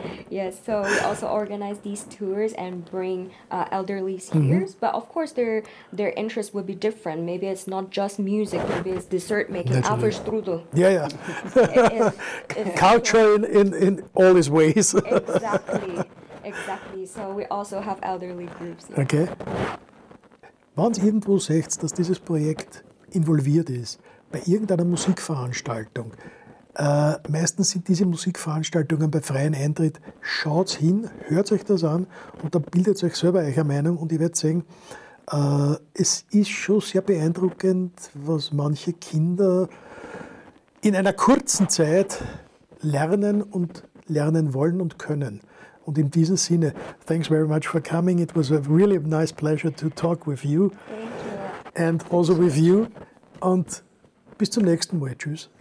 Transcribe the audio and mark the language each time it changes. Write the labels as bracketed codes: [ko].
[en] Yes, so we also organize these tours and bring elderlies here. Mm-hmm. But of course, their interests would be different. Maybe it's not just music. Maybe it's dessert making. Naturally. After strudel. Yeah. It's culture in all its ways. Exactly. So we also have elderly groups. Yeah. Okay. [de] Wenn Sie irgendwo sagt, dass dieses Projekt involviert ist, bei irgendeiner Musikveranstaltung, meistens sind diese Musikveranstaltungen bei freiem Eintritt, schaut hin, hört euch das an und dann bildet euch selber eure Meinung und ihr werdet sehen, es ist schon sehr beeindruckend, was manche Kinder in einer kurzen Zeit lernen und lernen wollen und können. Und in diesem Sinne, [en] thanks very much for coming, it was a really nice pleasure to talk with you. Thank you. And also with you [de] und bis zum nächsten Mal, tschüss.